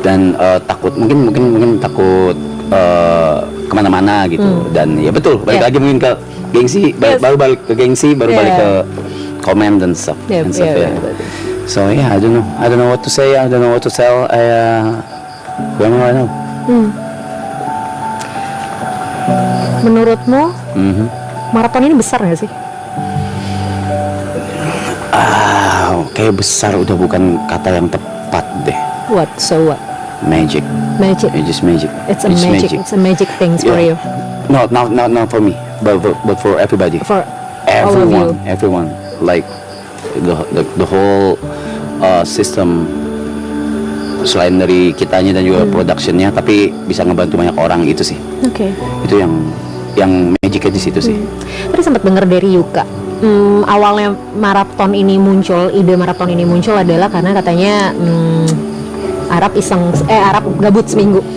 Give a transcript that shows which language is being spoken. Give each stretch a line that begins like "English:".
Indonesian: Dan takut mungkin takut kemana-mana gitu. Dan ya betul balik lagi mungkin ke gengsi, baru balik ke gengsi, baru balik ke komen dan stuff.
English: And stuff
Indonesian: ya.
English: So yeah, I don't know what to say, I don't know what to tell. Don't know right now.
Indonesian: Menurutmu maraton ini besar nggak sih? Kayak besar udah bukan kata yang tepat deh.
English: What? So what? Magic. Magic. It's just magic. It's a magic things for you. Not for me, but for everybody. For all of you. Everyone. Like the whole system
Indonesian: selain dari kitanya dan juga productionnya, tapi bisa ngebantu banyak orang itu sih. Oke. Itu yang magicnya di situ sih. Tadi sempat dengar dari Yuka. Awalnya ide maraton ini muncul adalah karena katanya Arab gabut seminggu.